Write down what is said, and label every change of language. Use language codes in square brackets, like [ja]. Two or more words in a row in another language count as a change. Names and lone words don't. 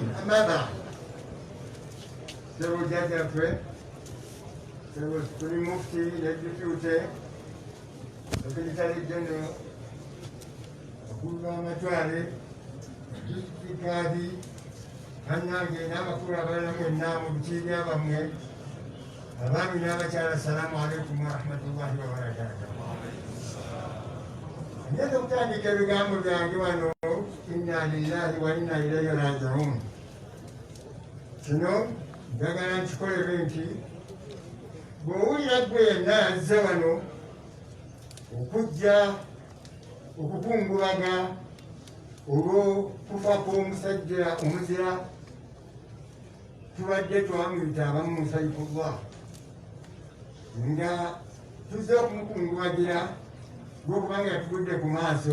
[ar] أما بعد. [lg] Sebo jajjaffe, sebo [en] Supreme Mufti Deputy Secretary General [lg] abakulu b'amatwale district kaadi bannange n'abakulu abalala mwenna mu bikiibya bammwe abaami n'abakyala [ar] السلام عليكم ورحمة الله وبركاته. [lg] Ngenda okutandika ebigambo byange wano [ar] إنا لله وإنا إليه راجعون. [lg] Kino njagala nkikolere nti bw'owulira ggwe yenna yazze wano okujja okukungubaga olw'okufa kw'omusajja omuzira tubadde twamuyita abamu Saifullah nga tuzze okumukungubagira lw'okubanga yatugudde ku maaso.